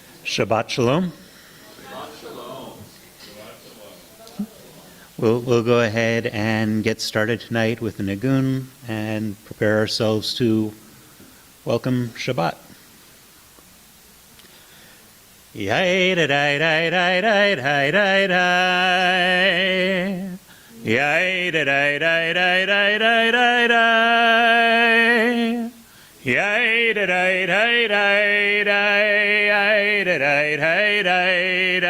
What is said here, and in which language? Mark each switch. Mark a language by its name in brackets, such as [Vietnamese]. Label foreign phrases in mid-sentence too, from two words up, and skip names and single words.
[Hebrew] Shabbat Shalom. Shabbat Shalom. [English] We'll go ahead and get started tonight with the Nigun and prepare ourselves to welcome Shabbat. Yai da da da da da da da da. Yai da da da da da da da da. Yai da da da da da. Yai da da da da da.